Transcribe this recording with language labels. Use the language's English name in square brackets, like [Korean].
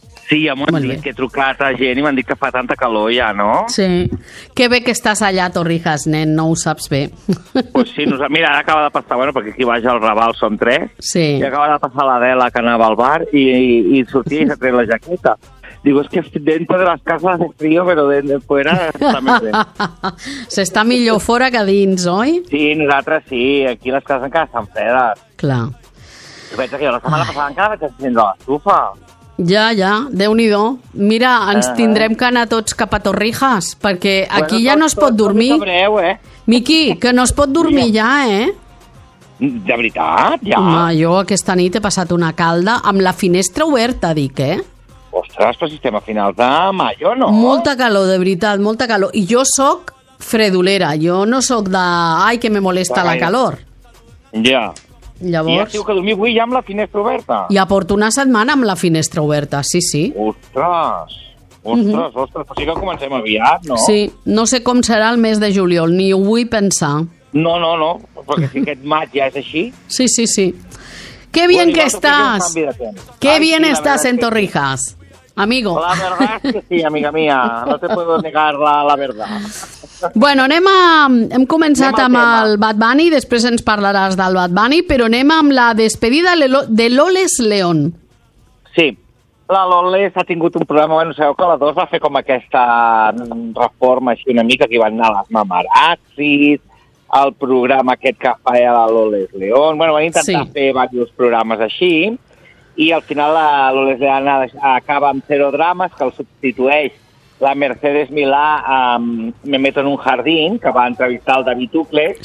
[Catalan] Sí, ja m'ho han dit, que he trucat a gent i m'han dit que fa tanta calor ja, no? Sí, que bé que estàs allà a Torrijas, nen, no ho saps bé. Pues sí, mira, ara acaba de passar, bueno, perquè aquí baix al Raval som tres, sí. I acaba de passar l'Adela que anava al bar i sortia i s'ha tret la jaqueta. [Spanish] Digo, es que dentro de las casas hace frío, pero dentro de fuera está mejor. [Catalan] Se está millor fora que dins, oi? Sí, nosaltres sí, aquí les cases encara estan fredes. Clar. Jo penso que jo la setmana passada encara vaig encendre l'estufa. Ja, ja, Déu-n'hi-do. Mira, ens tindrem que anar tots cap a Torrijas, perquè aquí bueno, ja no es pot dormir. Tot sabreu, eh? Miqui, que no es pot dormir ja, eh? De veritat, ja. Home, jo aquesta nit he passat una calda amb la finestra oberta, dic, eh? Ostres, però si estem a final de maio, no? Molta calor, de veritat, molta calor. I jo sóc fredolera, jo no sóc de... Ai, que me molesta la calor. Ja. Llavors, i ja diu que dormir avui ja amb la finestra oberta. I ja porto una setmana amb la finestra oberta, sí, sí. Ostres, ostres, però sí que comencem aviat, no? Sí, no sé com serà el mes de juliol, ni ho vull pensar. No, perquè si aquest maig ja és així. Sí, sí, sí. [Spanish] Qué bien que estàs. Qué bien estàs en Torrijas, amigo. La verdad es que sí, amiga mía. No te puedo negar la verdad. [Catalan] Bueno, hem començat amb el Bad Bunny, després ens parlaràs del Bad Bunny, però anem amb la despedida de Loles León. Sí, la Loles ha tingut un problema, bueno, sabeu que la 2 va fer com aquesta reforma així una mica, que hi van anar les mamarazzis, el programa aquest que feia la Loles León, bueno, van intentar fer diversos programes així, i al final la Loles León acaba amb 0 drames, que el substitueix la Mercedes Milà Me meto en un jardín, que va entrevistar el David Ucles,